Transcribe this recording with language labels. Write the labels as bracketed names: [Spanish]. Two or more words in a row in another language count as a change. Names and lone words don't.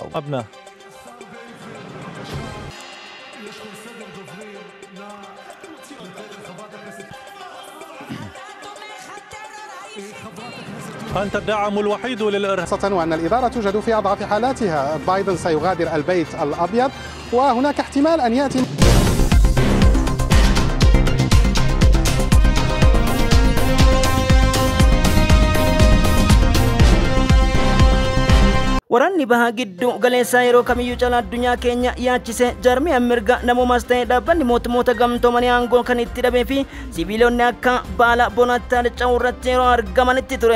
[Arabic] أبناء أنت الداعم الوحيد للإرهاب، وأن الإدارة توجد في أضعف حالاتها. بايدن سيغادر البيت الأبيض وهناك احتمال أن يأتي [Oromo] Waraanni bahaa giddu galeessaa yeroo kamiyyuu caalaa addunyaa keenya yaachise jaarmiyaan mirga namoomaas ta'ee dhaabbanni mootummoota gamtoomanii aangoo kan itti dhabee fi siviilonni akka baala bonaatti harca'uu irratti yeroo argamanitti ture.